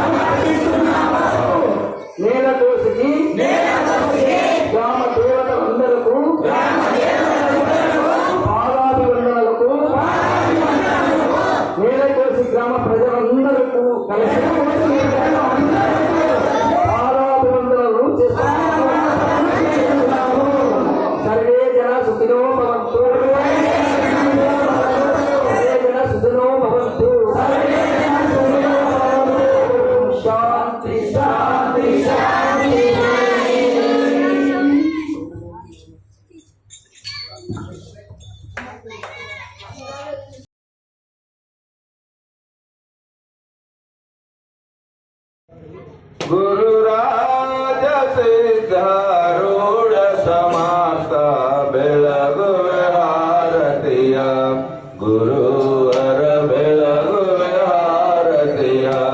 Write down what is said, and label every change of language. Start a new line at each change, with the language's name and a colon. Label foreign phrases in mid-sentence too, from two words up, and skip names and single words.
Telugu: నేలకోసికి గ్రామ దేవతలందరకు పాదాభివందనలకు నేలకోసి గ్రామ ప్రజలందరకు కలిసి పాదాభివందనలు చేస్తున్నాము.
Sanskrit: సర్వే జన సుఖినో భవంతు, సర్వే జన సుఖినో భవంతు. శాంతి శాంతి శాంతి.
Kannada: ಗುರುರಾಜ ಸಿದ್ಧಾರೂಢ ಸಮಾಸ ಬೆಳಗುವೆ ಹಾರತಿಯ ಗುರುವರ ಬೆಳಗುವೆ ಹಾರತಿಯ